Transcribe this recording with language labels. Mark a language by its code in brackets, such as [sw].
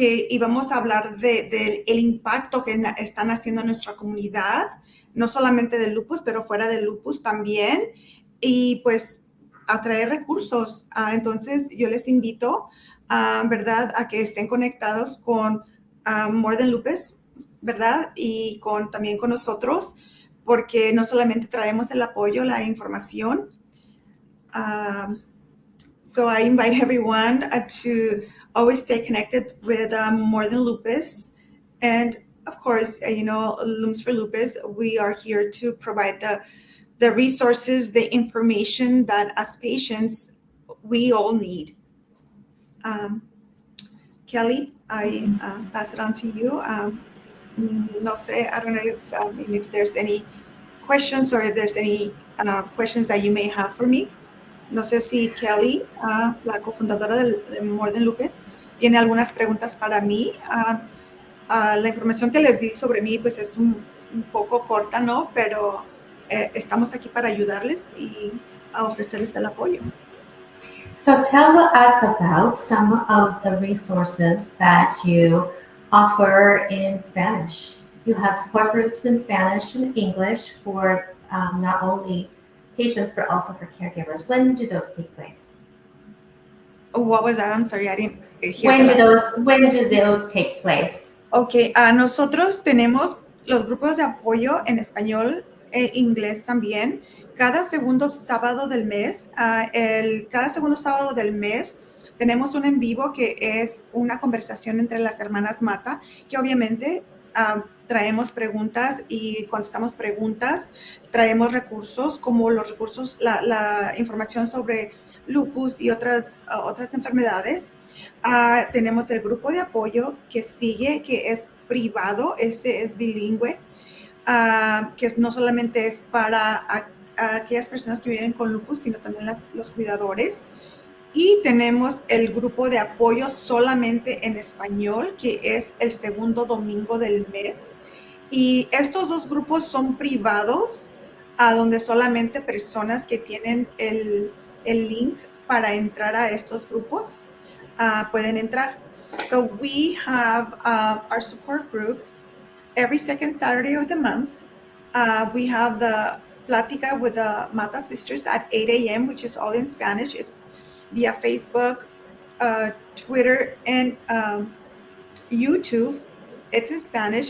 [es] íbamos a hablar del impacto que están haciendo en nuestra comunidad, no solamente de lupus, pero fuera de lupus también, y pues atraer recursos. Entonces yo les invito, ¿verdad?, a que estén conectados con More Than Lupus, ¿verdad? Y también con nosotros, porque no solamente traemos el apoyo, la información. [en] So I invite everyone to always stay connected with More Than Lupus. And of course, Looms for Lupus, we are here to provide the resources, the information that as patients, we all need. Kelly, I pass it on to you. [es] No sé, [en] I don't know if there's any questions or if there's any questions that you may have for me. [es] No sé si Kelly, la cofundadora de More Than Lupus, tiene algunas preguntas para mí. La información que les di sobre mí pues es un poco corta, ¿no? Pero estamos aquí para ayudarles y a ofrecerles el apoyo. [en] So tell us about some of the resources that you offer in Spanish. You have support groups in Spanish and English for not only patients but also for caregivers. When do those take place? What was that? I'm sorry, I didn't hear the last. When do those take place? [es] Ok, nosotros tenemos los grupos de apoyo en español e inglés también. Cada segundo sábado del mes, cada segundo sábado del mes tenemos un en vivo que es una conversación entre las hermanas Mata, que obviamente traemos preguntas y contestamos preguntas, traemos recursos como los recursos, la información sobre lupus y otras enfermedades. Tenemos el grupo de apoyo que sigue, que es privado, ese es bilingüe, que no solamente es para aquellas personas que viven con lupus, sino también los cuidadores. Y tenemos el grupo de apoyo solamente en español, que es el segundo domingo del mes. Y estos dos grupos son privados, donde solamente personas que tienen el link para entrar a estos grupos pueden entrar. [en] So we have our support groups every second Saturday of the month. We have the Plática with the Mata sisters at 8 a.m., which is all in Spanish. It's via Facebook, Twitter, and YouTube. It's in Spanish.